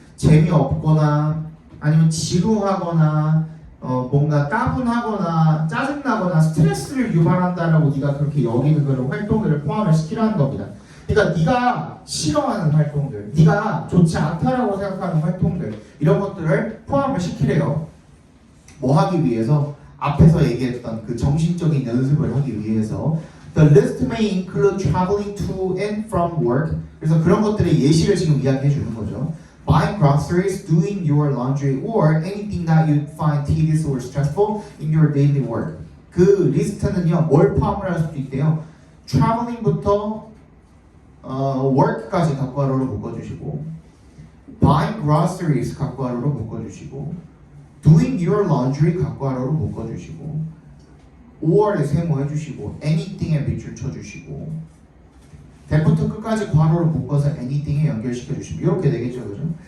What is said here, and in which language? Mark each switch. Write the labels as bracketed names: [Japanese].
[Korean] 재미없거나 아니면 지루하거나 뭔가 따분하거나 짜증나거나 스트레스를 유발한다라고 네가 그렇게 여기는 그런 활동들을 포함을 시키라는 겁니다. 그러니까 네가 싫어하는 활동들, 네가 좋지 않다라고 생각하는 활동들 이런 것들을 포함을 시키래요. 뭐 하기 위해서? 앞에서 얘기했던 그 정신적인 연습을 하기 위해서 [English] The list may include traveling to and from work. [Korean] 그래서 그런 것들의 예시를 지금 이야기해 주는 거죠. [English] Buying groceries, doing your laundry, or anything that you find tedious or stressful in your daily work. [Korean] 그 리스트는요, 뭘 포함을 할 수도 있대요. traveling부터 work까지 갖고 하러로 묶어주시고, [English] buying groceries [Korean] 갖고 하러로 묶어주시고, [English] doing your laundry [Korean] 갖고 하러로 묶어주시고, or에 세모해주시고, anything에 밑줄 쳐주시고, 대부터 끝까지 괄호로 묶어서 anything에 연결시켜주시면 이렇게 되겠죠, 그죠?